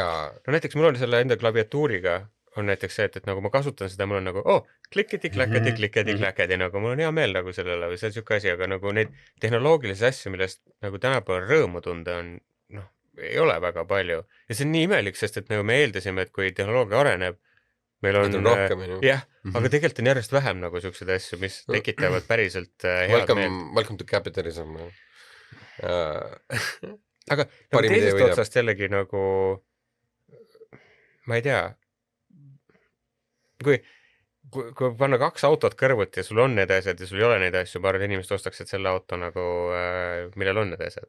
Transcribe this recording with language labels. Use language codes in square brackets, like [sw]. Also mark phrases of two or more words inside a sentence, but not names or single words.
[et] No näiteks mul oli selle enda klaviatuuriga on näiteks see, et nagu ma kasutan seda, mul on nagu kliketi-kläketi, nagu mul on hea meel nagu sellele või see on siuke asi, aga nagu neid tehnoloogilisi asju, millest nagu tänapäeval rõõmu tunda on, ei ole väga palju ja see on nii imelik, sest et nagu me eeldasime, et kui tehnoloogia areneb, meil on rohkem, jah, aga tegelikult on järjest vähem nagu siukseid asju, mis tekitavad päriselt head meelt. [en] Welcome to capitalism. [et] Aga nagu teisest otsast jällegi nagu ma ei tea, kui panna kaks autot kõrvuti ja sul on need asjad ja sul ei ole neid asju, ma arvan, et inimesed ostaksid selle auto nagu, millel on need asjad.